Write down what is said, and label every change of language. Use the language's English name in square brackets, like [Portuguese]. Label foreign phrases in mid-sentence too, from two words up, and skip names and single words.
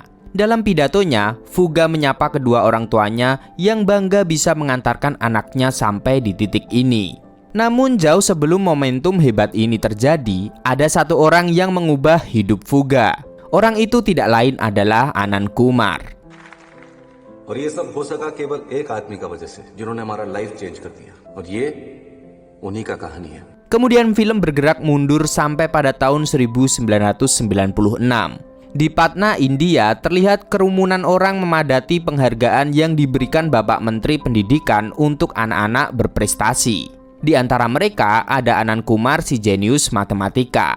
[Indonesian] Dalam pidatonya, Fuga menyapa kedua orang tuanya yang bangga bisa mengantarkan anaknya sampai di titik ini. Namun jauh sebelum momentum hebat ini terjadi, ada satu orang yang mengubah hidup Fuga. Orang itu tidak lain adalah Anand Kumar. [Hindi] और ये सब हो सका केवल एक आदमी का वजह से जिन्होंने हमारा [English] life change [Hindi] कर दिया और ये उन्हीं का कहानी है. [Indonesian] Kemudian film bergerak mundur sampai pada tahun 1996. Di Patna, India, terlihat kerumunan orang memadati penghargaan yang diberikan Bapak Menteri Pendidikan untuk anak-anak berprestasi. Di antara mereka ada Anand Kumar, si jenius matematika.